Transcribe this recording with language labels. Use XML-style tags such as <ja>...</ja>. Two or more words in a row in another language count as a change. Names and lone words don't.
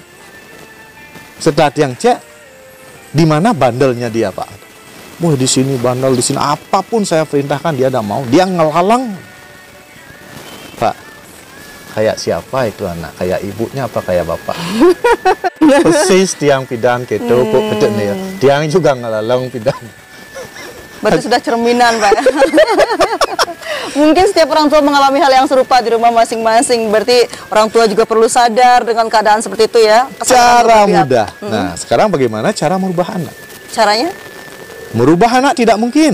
<id>Setelah yang cek, di mana bandelnya dia, Pak? Wah, di sini bandel, di sini apapun saya perintahkan dia tidak mau. Dia ngelalang. Pak, kayak siapa itu anak? Kayak ibunya apa kayak bapak? Persis</id> <ban>tiang pidan</ban> <id>gitu, kok kecil nih ya.</id> <ban>Tiang juga ngelalang pidan.</ban> <id>Berarti sudah cerminan, Pak. Mungkin setiap orang tua mengalami hal yang serupa di rumah masing-masing. Berarti orang tua juga perlu sadar dengan keadaan seperti itu ya. Cara mudah. Nah, sekarang bagaimana cara merubah anak? Caranya? Merubah anak tidak mungkin.</id>